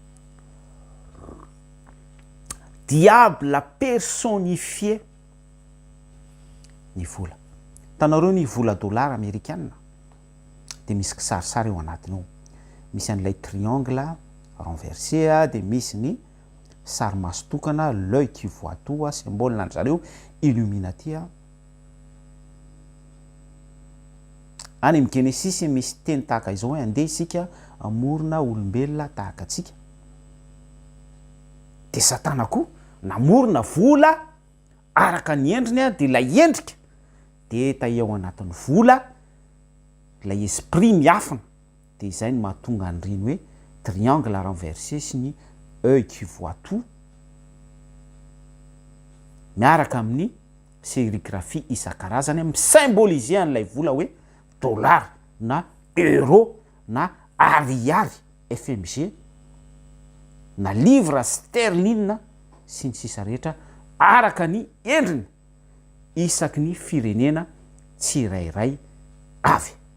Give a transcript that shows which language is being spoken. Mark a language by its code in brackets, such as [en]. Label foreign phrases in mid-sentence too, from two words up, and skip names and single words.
[fr] Diable personnifié [mg] ny vola. Tanareo ny vola dollara américaine dia misy kisarisary eo anatiny ao. Misy an'ilay [fr] triangle renversé [mg] dia misy ny sary maso tokana [fr] l'œil qui voit tout symbole [mg] n'an zareo Illuminati. Any amin'ny Genesis misy teny tahaka izao hoe andeha isika amorona olombelona tahaka atsika. Dia Satana koa namorona vola araka ny endriny dia ilay endrika dia taia ao anatin'ny vola ilay esprit miafina. Dia izay no mahatonga an'ireny hoe [fr] triangle renversé [mg] sy ny [fr] œil qui voit tout [mg] miaraka amin'ny sérigraphie isan-karazany misymboliser an'ilay vola hoe dollar na euro na ariary FMG na [fr] livre sterline [mg] sy ny sisa rehetra araka ny endriny isaky ny firenena tsirairay avy.